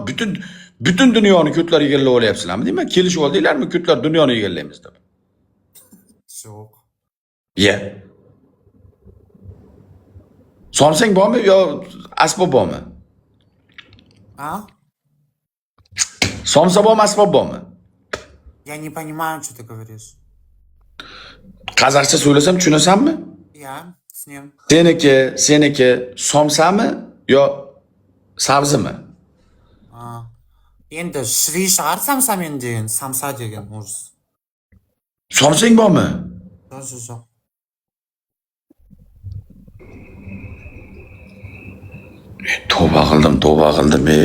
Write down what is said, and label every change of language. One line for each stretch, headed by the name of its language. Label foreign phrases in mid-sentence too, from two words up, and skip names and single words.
Uzbek: Butun dunyoni ko'tlar egallab olyapsizlarmi deyman? Kelishib oldinglarmi ko'tlar dunyoni egallaymiz deb? Yo'q. Ya. Somsang bormi yo asbob bormi?
Russian: А?
Uzbek: Somsa bormi, asbob bormi?
Russian: Я не понимаю, что ты говоришь.
Uzbek: Qozog'cha so'ylasam tushunasanmi?
Russian: Я с ним.
Uzbek: Seniki somsami yo sabzimi? Endi shri shahar samsamen degan, samsa degan o'z. Somsang bormi? Yo'q. Tavba qildim.